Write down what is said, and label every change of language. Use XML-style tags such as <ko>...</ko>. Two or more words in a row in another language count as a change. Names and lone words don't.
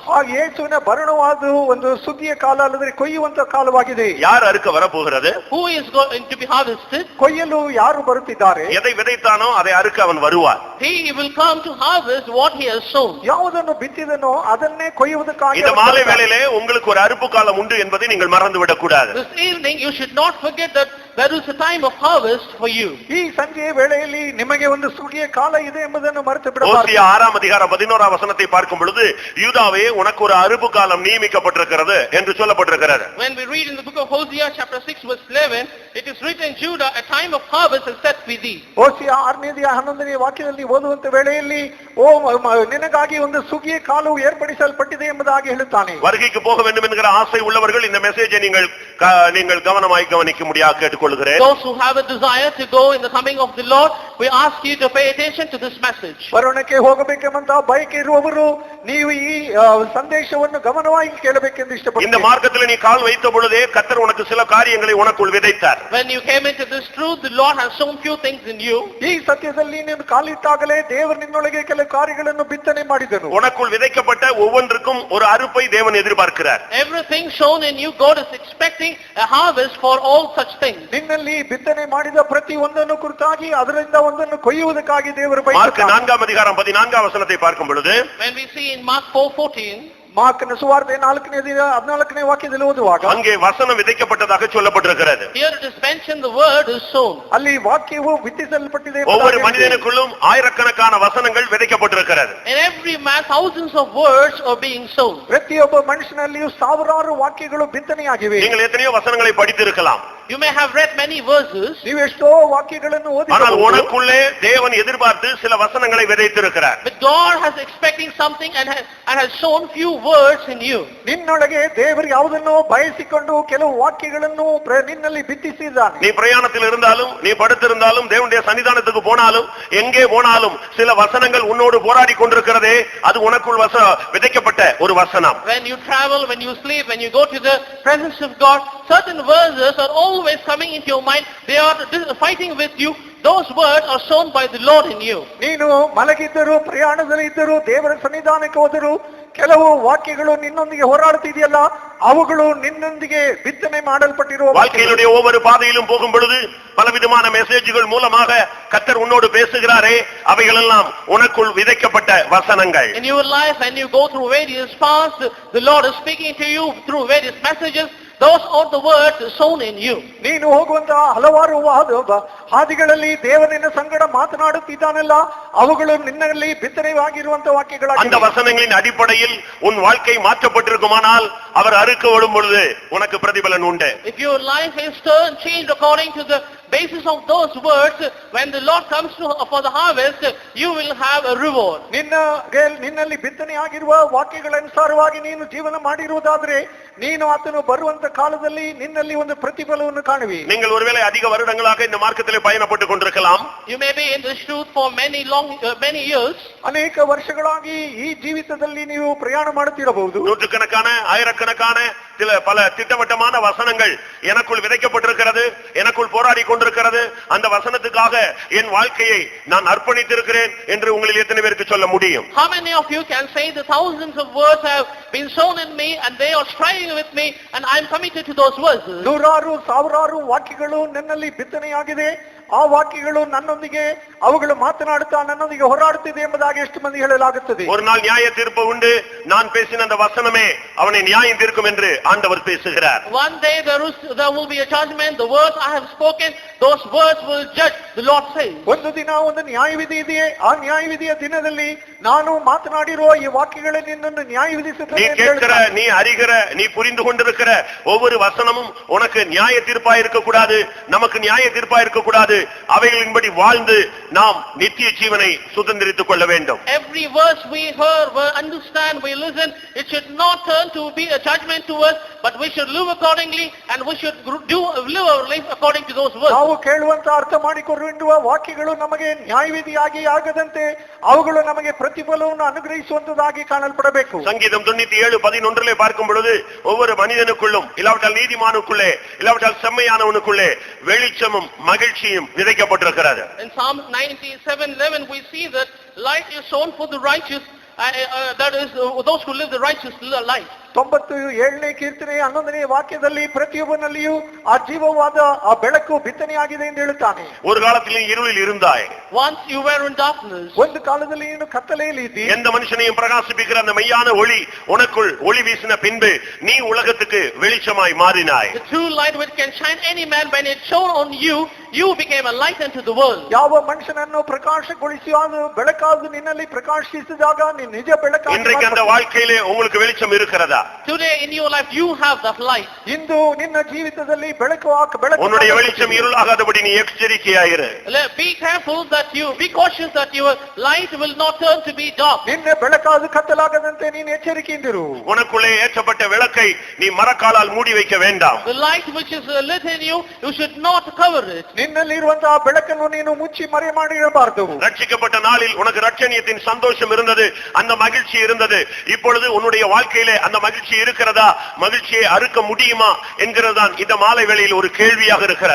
<kn>ಆ ಯೇಸುವಿನ ಬರಣವಾದ ಒಂದು ಸುಗ್ಗಿಯ ಕಾಲ ಅಲ್ಲದೆ ಕೊಯ್ಯುವಂತ ಕಾಲವಾಗಿದೆ.</kn> <ta>யார் அறுக்க வரப்போகிறது?</ta> <en>Who is going to be harvested?</en> <kn>ಕೊಯ್ಯಲು ಯಾರು ಬರುತ್ತಿದ್ದಾರೆ?</kn> <ta>எதை விதைத்தானோ அதை அறுக்க அவன் வருவார்.</ta> <en>He will come to harvest what he has sown.</en> <kn>ಯಾವುದನ್ನು ಬಿತ್ತಿದನೋ ಅದನ್ನೇ ಕೊಯ್ಯುವುದಕ್ಕಾಗಿ.</kn> <ta>இந்த மாலை வேளையிலே உங்களுக்கு ஒரு அறுப்பு காலம் உண்டு என்பதை நீங்கள் மறந்து விடக் கூடாது.</ta> <en>This evening you should not forget that there is a time of harvest for you.</en> <kn>ಈ ಸಂಜೆಯ ವೇಳೆಯಲ್ಲಿ ನಿಮಗೆ ಒಂದು ಸುಗ್ಗಿಯ ಕಾಲ ಇದೆ ಎಂಬುದನ್ನು ಮರೆತು ಬಿಡಬಾರದು.</kn> <ta>ஓசியா 6ஆம் அதிகாரம் 11ஆம் வசனத்தை பார்க்கும் பொழுது யூதாவே உனக்கு ஒரு அறுப்பு காலம் நியமிக்கப்பட்டிருக்கிறது என்று சொல்லப்பட்டிருக்கிறது.</ta> <en>When we read in the book of Hosea chapter 6 verse 11, it is written, Judah, a time of harvest is set for thee.</en> <kn>ಓಸಿಯ 6ನೇ ಅಧ್ಯಾಯ 11ನೇ ವಾಕ್ಯದಲ್ಲಿ ಓದುವಂತ ವೇಳೆಯಲ್ಲಿ ನಿನಗಾಗಿ ಒಂದು ಸುಗ್ಗಿಯ ಕಾಲವು ಏರ್ಪಡಿಸಲ್ಪಟ್ಟಿದೆ ಎಂಬುದಾಗಿ ಹೇಳುತ್ತಾನೆ.</kn> <ta>வருகைக்கு போக வேண்டும் என்கிற ஆசை உள்ளவர்கள் இந்த மெசேஜை நீங்கள் கவனமாய் கவனிக்க முடியாது கேட்டுக்கொள்கிறேன்.</ta> <en>Those who have a desire to go in the coming of the Lord, we ask you to pay attention to this message.</en> <kn>ಪರಲೋಕಕ್ಕೆ ಹೋಗಬೇಕೆಂಬ ಬಯಕೆ ಇರುವವರು ನೀವು ಈ ಸಂದೇಶವನ್ನು ಗಮನವಾಗಿ ಕೇಳಬೇಕೆಂದು ಇಷ್ಟಪಡುತ್ತೇನೆ.</kn> <ta>இந்த மார்க்கத்தில் நீ கால் வைத்த பொழுதே கர்த்தர் உனக்கு சில காரியங்களை உனக்குள் விதைத்தார்.</ta> <en>When you came into this truth, the Lord has sown few things in you.</en> <kn>ಈ ಸತ್ಯದಲ್ಲಿ ನೀನು ಕಾಲಿಟ್ಟಾಗಲೇ ದೇವರು ನಿನ್ನೊಳಗೆ ಕೆಲವು ಕಾರ್ಯಗಳನ್ನು ಬಿತ್ತನೆ ಮಾಡಿದನು.</kn> <ta>உனக்குள் விதைக்கப்பட்ட ஒவ்வொன்றுக்கும் ஒரு அறுப்பை தேவன் எதிர்பார்க்கிறார்.</ta> <en>Everything sown in you, God is expecting a harvest for all such things.</en> <kn>ನಿನ್ನಲ್ಲಿ ಬಿತ್ತನೆ ಮಾಡಿದ ಪ್ರತಿ ಒಂದನ್ನು ಕುರಿತಾಗಿ ಅದರಿಂದ ಒಂದನ್ನು ಕೊಯ್ಯುವುದಕ್ಕಾಗಿ ದೇವರು ಮಾರ್ಕ್ ಬಯಸುತ್ತಾನೆ.</kn> <ta>4ஆம் அதிகாரம் 14ஆம் வசனத்தை பார்க்கும் பொழுது,</ta> <en>When we see in Mark 4:14,</en> <kn>ಮಾರ್ಕನ ಸುವಾರ್ತೆ 4ನೇ ಅಧ್ಯಾಯ 14ನೇ ವಾಕ್ಯದಲ್ಲಿ ಓದುವಾಗ</kn> <ta>அங்கே வசனம் விதைக்கப்பட்டதாக சொல்லப்பட்டிருக்கிறது.</ta> <en>here it is mentioned the word is sown.</en> <kn>ಅಲ್ಲಿ ವಾಕ್ಯವು ಬಿತ್ತಿಸಲ್ಪಟ್ಟಿದೆ.</kn> <ta>ஒவ்வொரு மனிதனுக்குள்ளும் ஆயிரக்கணக்கான வசனங்கள் விதைக்கப்பட்டிருக்கிறது.</ta> <en>In every man thousands of words are being sown.</en> <kn>ಪ್ರತಿಯೊಬ್ಬ ಮನುಷ್ಯನಲ್ಲಿಯೂ ಸಾವಿರಾರು ವಾಕ್ಯಗಳು ಬಿತ್ತನೆಯಾಗಿವೆ.</kn> <ta>நீங்கள் எத்தனையோ வசனங்களை படித்திருக்கலாம்.</ta> <en>You may have read many verses.</en> <kn>ನೀವು ಎಷ್ಟೋ ವಾಕ್ಯಗಳನ್ನು</kn> <ta>ஆனால்</ta> <kn>ಓದಿರಬಹುದು.</kn> <ta>உனக்குள்ளே தேவன் எதிர்பார்த்து சில வசனங்களை விதைத்திருக்கிறார்.</ta> <en>But God has expecting something and has sown few words in you.</en> <kn>ನಿನ್ನೊಳಗೆ ದೇವರು ಯಾವುದನ್ನೋ ಬಯಸಿಕೊಂಡು ಕೆಲವು ವಾಕ್ಯಗಳನ್ನು ನಿನ್ನಲ್ಲಿ ಬಿತ್ತಿಸಿದ್ದಾನೆ.</kn> <ta>நீ பிரயாணத்தில் இருந்தாலும் நீ படுத்திருந்தாலும் தேவனுடைய சன்னிதானத்துக்கு போனாலும் எங்கே போனாலும் சில வசனங்கள் உன்னோடு போராடி கொண்டிருக்கிறதே அது உனக்குள் விதைக்கப்பட்ட ஒரு வசனம்.</ta> <en>When you travel, when you sleep, when you go to the presence of God, certain verses are always coming into your mind. They are fighting with you. Those words are sown by the Lord in you.</en> <kn>ನೀನು ಮಲಗಿದ್ದರೂ ಪ್ರಯಾಣದಲ್ಲಿ ಇದ್ದರೂ ದೇವರ ಸನ್ನಿಧಾನಕ್ಕೆ ಹೋದರೂ ಕೆಲವು ವಾಕ್ಯಗಳು ನಿನ್ನೊಂದಿಗೆ ಹೋರಾಡುತ್ತಿದೆಯಲ್ಲ ಅವುಗಳು ನಿನ್ನೊಂದಿಗೆ ಬಿತ್ತನೆ ಮಾಡಲ್ಪಟ್ಟಿರುವ</kn> <ta>வாழ்க்கையினுடைய ஒவ்வொரு பாதையிலும் போகும் பொழுது பலவிதமான மெசேஜ்கள் மூலமாக கர்த்தர் உன்னோடு பேசுகிறாரே அவைகள் எல்லாம் உனக்குள் விதைக்கப்பட்ட வசனங்கள்.</ta> <en>In your life, when you go through various paths, the Lord is speaking to you through various messages. Those are the words sown in you.</en> <kn>ನೀನು ಹೋಗುವಂತಹ ಹಲವಾರು ಹಾದಿಗಳಲ್ಲಿ ದೇವನಿನ ಸಂಗಡ ಮಾತನಾಡುತ್ತಿದ್ದಾನಲ್ಲ ಅವುಗಳು ನಿನ್ನಲ್ಲಿ ಬಿತ್ತನೆಯಾಗಿರುವಂತಹ ವಾಕ್ಯಗಳಾಗಿವೆ.</kn> <ta>அந்த வசனங்களின் அடிப்படையில் உன் வாழ்க்கை மாற்றப்பட்டிருக்குமானால் அவர் அறுக்க விடும் பொழுது உனக்கு பிரதிபலன் உண்டு.</ta> <en>If your life is changed according to the basis of those words, when the Lord comes for the harvest, you will have a reward.</en> <kn>ನಿನ್ನಲ್ಲಿ ಬಿತ್ತನೆಯಾಗಿರುವ ವಾಕ್ಯಗಳನುಸಾರವಾಗಿ ನೀನು ಜೀವನ ಮಾಡಿರುವುದಾದ್ರೆ ನೀನು ಆತನು ಬರುವಂತ ಕಾಲದಲ್ಲಿ ನಿನ್ನಲ್ಲಿ ಒಂದು ಪ್ರತಿಫಲವನ್ನು ಕಾಣುವಿ.</kn> <ta>நீங்கள் ஒருவேளை அதிக வருடங்களாக இந்த மார்க்கத்திலே பயணப்பட்டு கொண்டிருக்கலாம்.</ta> <en>You may be in this truth for many years.</en> <kn>ಅನೇಕ ವರ್ಷಗಳಾಗಿ ಈ ಜೀವಿತದಲ್ಲಿ ನೀವು ಪ್ರಯಾಣ ಮಾಡುತ್ತಿರಬಹುದು.</kn> <ta>நூற்றுக்கணக்கான ஆயிரக்கணக்கான பல திட்டவட்டமான வசனங்கள் எனக்குள் விதைக்கப்பட்டிருக்கிறது, எனக்குள் போராடி கொண்டிருக்கிறது. அந்த வசனத்துக்காக என் வாழ்க்கையை நான் அர்ப்பணித்திருக்கிறேன் என்று உங்களில் எத்தனை பேருக்கு சொல்ல முடியும்?</ta> <en>How many of you can say the thousands of words have been sown in me and they are striving with me and I am committed to those verses?</en> <kn>ನೂರಾರು ಸಾವಿರಾರು ವಾಕ್ಯಗಳು ನನ್ನಲ್ಲಿ ಬಿತ್ತನೆಯಾಗಿದೆ. ಆ ವಾಕ್ಯಗಳು ನನ್ನೊಂದಿಗೆ ಅವುಗಳು ಮಾತನಾಡುತ್ತಾ ನನ್ನೊಂದಿಗೆ ಹೋರಾಡುತ್ತಿದೆ ಎಂಬುದಾಗಿ ಎಷ್ಟು ಮಂದಿ ಹೇಳಲಾಗುತ್ತದೆ.</kn> <ta>ஒரு நாள் நியாய தீர்ப்பு உண்டு. நான் பேசின அந்த வசனமே அவனை நியாயம் தீர்க்கும் என்று ஆண்டவர் பேசுகிறார்.</ta> <en>One day there will be a judgment. The words I have spoken, those words will judge, the Lord says.</en> <kn>ಒಂದು ದಿನ ಒಂದು ನ್ಯಾಯವಿಧಿ ಇದೆ. ಆ ನ್ಯಾಯವಿಧಿಯ ದಿನದಲ್ಲಿ ನಾನು ಮಾತನಾಡಿರುವ ಈ ವಾಕ್ಯಗಳೇ ನಿನ್ನನ್ನು ನ್ಯಾಯ ವಿಧಿಸುತ್ತದೆ.</kn> <ta>நீ கேட்கிற, நீ அறிகிற, நீ புரிந்து கொண்டிருக்கிற ஒவ்வொரு வசனமும் உனக்கு நியாய தீர்ப்பா இருக்க கூடாது, நமக்கு நியாய தீர்ப்பா இருக்க கூடாது. அவைகளின்படி வாழ்ந்து நாம் நித்திய ஜீவனை சுதந்திரித்துக் கொள்ள வேண்டும்.</ta> <en>Every verse we hear, we understand, we listen, it should not turn to be a judgment to us, but we should live accordingly and we should live our life according to those words.</en> <kn>ನಾವು ಕೇಳುವಂತ ಅರ್ಥ ಮಾಡಿಕೊಳ್ಳುವ ವಾಕ್ಯಗಳು ನಮಗೆ ನ್ಯಾಯವಿಧಿಯಾಗಿ ಆಗದಂತೆ ಅವುಗಳು ನಮಗೆ ಪ್ರತಿಫಲವನ್ನು ಅನುಗ್ರಹಿಸುವಂತದಾಗಿ ಕಾಣಲ್ಪಡಬೇಕು.</kn> <ta>சங்கீதம் 97:11 பார்க்கும் பொழுது ஒவ்வொரு மனிதனுக்குள்ளும் இல்லாவிட்டால் நீதிமானுக்குள்ளே இல்லாவிட்டால் செம்மையானவனுக்குள்ளே வெளிச்சமும் மகிழ்ச்சியும் விதைக்கப்பட்டிருக்கிறது.</ta> <en>In Psalm 97:11 we see that light is sown for the righteous, that is those who live the righteous life.</en> <kn>97ನೇ ಕೀರ್ತನೆ 11ನೇ ವಾಕ್ಯದಲ್ಲಿ ಪ್ರತಿಯೊಬ್ಬನಲ್ಲಿಯೂ ಆ ಜೀವವಾದ ಆ ಬೆಳಕು ಬಿತ್ತನೆಯಾಗಿದೆ ಎಂದು ಹೇಳುತ್ತಾನೆ.</kn> <ta>ஒரு காலத்தில் நீ இருளில் இருந்தாய்.</ta> <en>Once you were in darkness.</en> <kn>ಒಂದು ಕಾಲದಲ್ಲಿ ನೀನು ಕತ್ತಲೆಯಲ್ಲಿ ಇದ್ದಿ.</kn> <ta>எந்த மனுஷனையும் பிரகாசிப்பிக்கிற அந்த மெய்யான ஒளி உனக்குள் ஒளி வீசின பின்பு நீ உலகத்துக்கு வெளிச்சமாய் மாறினாய்.</ta> <en>The true light which can shine any man, when it shone on you, you became a light unto the world.</en> <kn>ಯಾವ ಮನುಷ್ಯನನ್ನು ಪ್ರಕಾಶಗೊಳಿಸಿ ಅದು ಬೆಳಕಾಗಿ ನಿನ್ನಲ್ಲಿ ಪ್ರಕಾಶಿಸಿದಾಗ ನೀನು ನಿಜ ಬೆಳಕಾಗಿ.</kn> <ta>இன்றைக்கு அந்த வாழ்க்கையிலே உங்களுக்கு வெளிச்சம் இருக்கிறதா?</ta> <en>Today in your life you have that light.</en> <kn>ಇಂದು ನಿನ್ನ ಜೀವಿತದಲ್ಲಿ ಬೆಳಕು</kn> <ta>உன்னுடைய வெளிச்சம் இருளாகாதபடி நீ எச்சரிக்கையாயிரு.</ta> <en>Be careful that you be cautious that your light will not turn to be dark.</en> <kn>ನಿನ್ನ ಬೆಳಕಾದು ಕತ್ತಲಾಗದಂತೆ ನೀನು ಎಚ್ಚರಿಕೆಯಿಂದಿರು.</kn> <ta>உனக்குள்ளே ஏற்றப்பட்ட விளக்கை நீ மரக்காலால் மூடி வைக்க வேண்டாம்.</ta> <en>The light which is lit in you, you should not cover it.</en> <kn>ನಿನ್ನಲ್ಲಿರುವಂತಹ ಬೆಳಕನ್ನು ನೀನು ಮುಚ್ಚಿ ಮರೆ ಮಾಡಿರಬಾರದು.</kn> <ta>ரட்சிக்கப்பட்ட நாளில் உனக்கு ரட்சணியத்தின் சந்தோஷம் இருந்தது, அந்த மகிழ்ச்சி இருந்தது. இப்பொழுது உன்னுடைய வாழ்க்கையிலே அந்த மகிழ்ச்சி இருக்கிறதா, மகிழ்ச்சியை அறுக்க முடியுமா என்கிறதுதான் இந்த மாலை வேளையில் ஒரு கேள்வியாக இருக்கிறது.</ta>